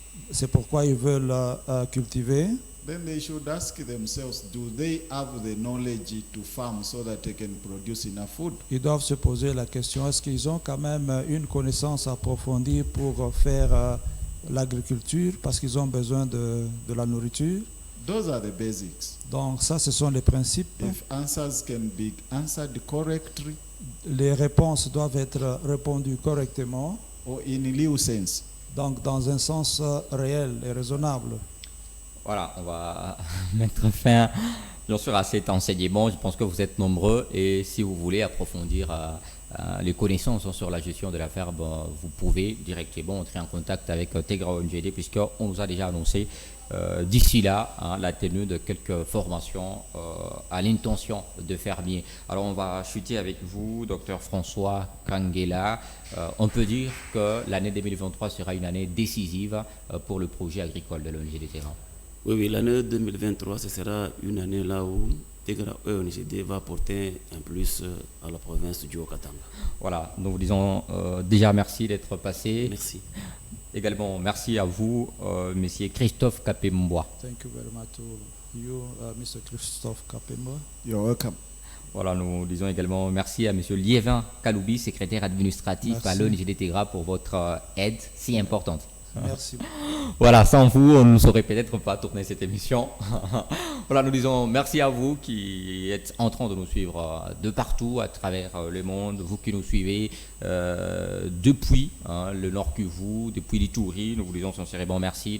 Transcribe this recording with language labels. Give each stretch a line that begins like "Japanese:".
French: c'est pourquoi ils veulent cultiver,
English: then they should ask themselves, do they have the knowledge to farm so that they can produce enough food?
French: ils doivent se poser la question, est-ce qu'ils ont quand même une connaissance approfondie pour faire l'agriculture parce qu'ils ont besoin de la nourriture?
English: Those are the basics.
French: Donc ça, ce sont les principes.
English: If answers can be answered correctly
French: Les réponses doivent être répondues correctement,
English: or in lieu sense,
French: donc dans un sens réel et raisonnable. Voilà, on va mettre fin bien sûr à cet enseignement. Je pense que vous êtes nombreux et si vous voulez approfondir les connaissances sur la gestion de la ferme, vous pouvez directement entrer en contact avec Tegra ONGD puisqu'on nous a déjà annoncé d'ici là la tenue de quelques formations à l'intention de fermiers. Alors on va chuter avec vous, docteur François Kangela. On peut dire que l'année 2023 sera une année décisive pour le projet agricole de l'ONGD Tegra. Oui, l'année 2023, ce sera une année là où Tegra ONGD va apporter un plus à la province du Haut-Katanga. Voilà, nous vous disons déjà merci d'être passé. Merci. Également, merci à vous, monsieur Christophe Kapembois.
English: Thank you very much to you, Mr. Christophe Kapemba. you're welcome.
French: Voilà, nous disons également merci à monsieur Liévin Kaloubi, secrétaire administratif Merci. à l'ONGD Tegra pour votre aide si importante. Merci. Voilà, sans vous, on ne saurait peut-être pas tourner cette émission. Voilà, nous disons merci à vous qui êtes en train de nous suivre de partout à travers le monde, vous qui nous suivez depuis le Nord Kivu, depuis l'Ituri. Nous vous disons sincèrement merci.